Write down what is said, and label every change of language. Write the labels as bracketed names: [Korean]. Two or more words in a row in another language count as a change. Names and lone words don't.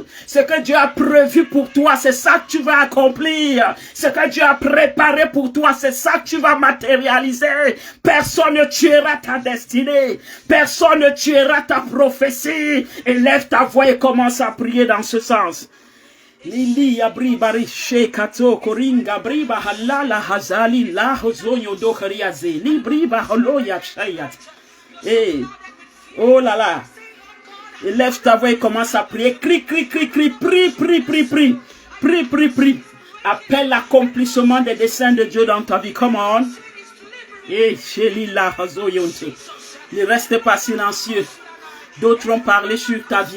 [French] Ce que Dieu a prévu pour toi, c'est ça que tu vas accomplir. Ce que Dieu a préparé pour toi, c'est ça que tu vas matérialiser. Personne ne tuera ta destinée. Personne ne tuera ta prophétie. Élève ta voix et commence à prier dans ce sens. Lili abriba rishe kato koringa briba halala hazali la hozoyo do khariaze libriba holoya chayat. Eh, oh là là. Élève ta voix et commence à prier. Crie, crie, crie, crie, prie, prie, prie, prie. Prie, prie, prie. Appelle l'accomplissement des desseins de Dieu dans ta vie. [English] Come on. [French] Eh, Shelila Hazoyonte. Ne reste pas silencieux. D'autres ont parlé sur ta vie.